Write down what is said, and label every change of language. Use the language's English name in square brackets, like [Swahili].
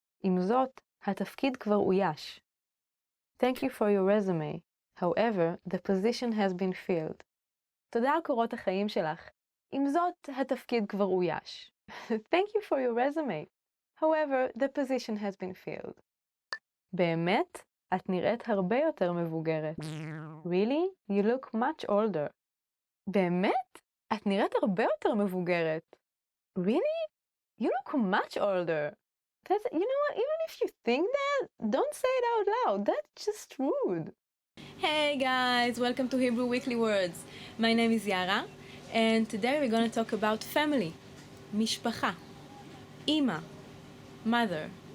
[Hebrew] עם זאת, התפקיד כבר אויש. [English] Thank you for your resume. However, the position has been filled. [Hebrew] תודה על קורות החיים שלך. עם זאת, התפקיד כבר אויש. [English] Thank you for your resume. However, the position has been filled. [Hebrew] באמת? את נראית הרבה יותר מבוגרת. [English] Really? You look much older. [Hebrew] באמת? את נראית הרבה יותר מבוגרת. [English] Really? You look much older. That's, you know what? Even if you think that, don't say it out loud. That's just rude. Hey guys, welcome to Hebrew Weekly Words. My name is Yara, and today we're going to talk about family. [Hebrew] משפחה. אמא. mother.